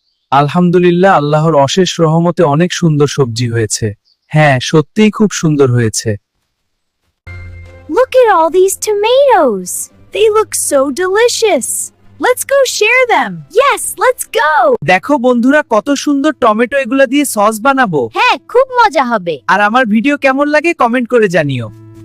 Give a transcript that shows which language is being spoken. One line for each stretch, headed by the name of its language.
Bangla: আলহামদুলিল্লাহ, আল্লাহর অশেষ রহমতে অনেক সুন্দর সবজি হয়েছে। হ্যাঁ, সত্যিই খুব সুন্দর হয়েছে।
English: Look at all these tomatoes. They look so delicious. Let's go share them. Yes, let's go.
Bangla: দেখো বন্ধুরা, কত সুন্দর টমেটো, এগুলা দিয়ে সস বানাবো। হ্যাঁ, খুব মজা হবে। আর আমার ভিডিও কেমন লাগে কমেন্ট করে জানিও।